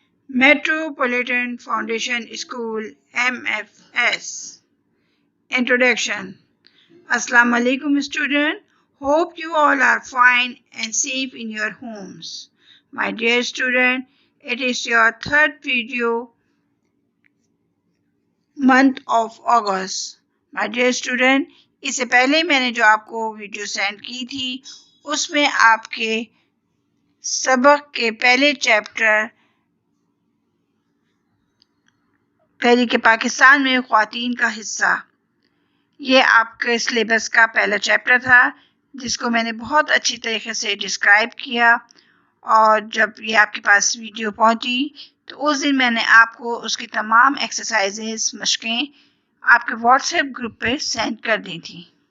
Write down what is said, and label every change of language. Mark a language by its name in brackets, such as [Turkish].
[English] Metropolitan Foundation School MFS. Introduction. Assalamu alaikum student. Hope you all are fine and safe in your homes. My dear student, it is your third video month of August. My dear student, [Urdu] اس سے پہلے میں نے جو آپ کو video send کی تھی اس میں آپ کے سبق کے پہلے چیپٹر تحریک پاکستان میں خواتین کا حصہ، یہ آپ کے سلیبس کا پہلا چیپٹر تھا جس کو میں نے بہت اچھی طریقے سے ڈسکرائب کیا، اور جب یہ آپ کے پاس ویڈیو پہنچی تو اس دن میں نے آپ کو اس کی تمام ایکسرسائزز مشقیں آپ کے واٹس ایپ گروپ پہ سینڈ کر دی تھی.